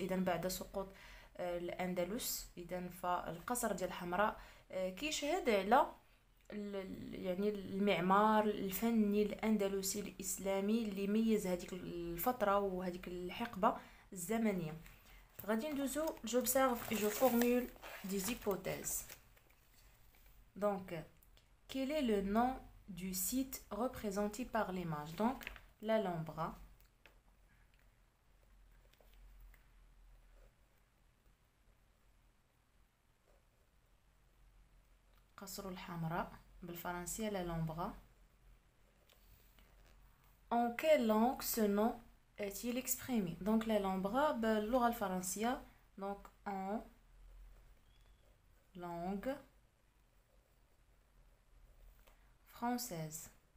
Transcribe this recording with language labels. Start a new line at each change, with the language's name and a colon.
Arabic: بعد سقوط الاندلس فالقصر ديال الحمراء كيشهد على المعمار الفني الاندلسي الاسلامي اللي ميز هذيك الفتره وهذيك الحقبه الزمنيه. غادي ندوزو
French: j'observe et je formule des hypothèses. Donc, quel est le nom du site représenté par l'image? Donc, l'Alhambra.
Arabic: قصر الحمراء بالفرنسية l'Alhambra.
French: En quelle langue ce nom est-il exprimé? Donc l'Alhambra
Arabic: باللغة الفرنسية.
French: Donc en langue française.